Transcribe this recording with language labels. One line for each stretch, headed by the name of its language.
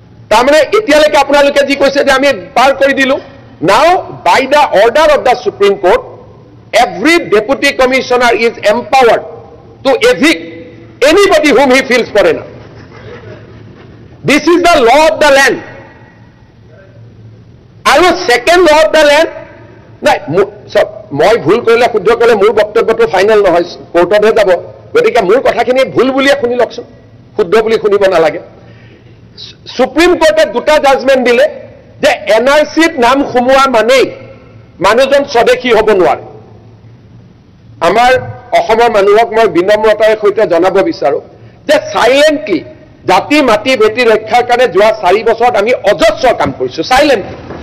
Assamese: তাৰমানে এতিয়ালৈকে আপোনালোকে যি কৈছে যে আমি পাৰ কৰি দিলোঁ,
English: now by the order of the Supreme Court, every deputy commissioner is empowered to evict anybody whom he feels foreigner. This is the law of the land.
Assamese: আৰু
English: second law of the land,
Assamese: নাই মই ভুল কৰিলে শুদ্ধ কৰিলে মোৰ বক্তব্যটো final নহয়, কোৰ্টতহে যাব। গতিকে মোৰ কথাখিনি ভুল বুলিয়ে শুনি লওকচোন, শুদ্ধ বুলি শুনিব নালাগে। সুপ্ৰিম কোৰ্টে দুটা জাজমেণ্ট দিলে যে NRCত নাম সোমোৱা মানেই মানুহজন স্বদেশী হ'ব নোৱাৰে। আমাৰ অসমৰ মানুহক মই বিনম্ৰতাৰ সৈতে জনাব বিচাৰোঁ যে চাইলেণ্টলি জাতি মাটি বেটি ৰক্ষাৰ কাৰণে যোৱা 4 বছৰত আমি অজস্ৰ কাম কৰিছোঁ, চাইলেণ্টলি।